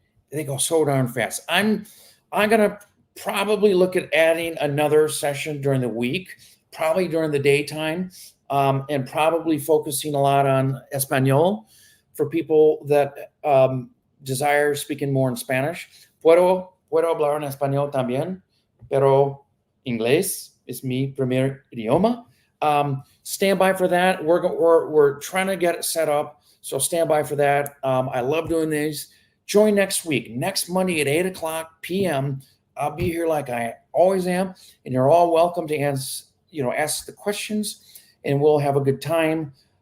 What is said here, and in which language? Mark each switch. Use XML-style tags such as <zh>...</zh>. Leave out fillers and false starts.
<en>They go so darn fast. I'm gonna probably look at adding another session during the week, probably during the daytime, and probably focusing a lot on Espanol for people that desire speaking more in Spanish.</en> <es>Puedo hablar en español también, pero inglés es mi primer idioma.</es> <en>Stand by for that. We're trying to get it set up, so stand by for that. I love doing these. Join next week, next Monday at 8:00 p.m. I'll be here like I always am, and you're all welcome to ask the questions, and we'll have a good time.</en>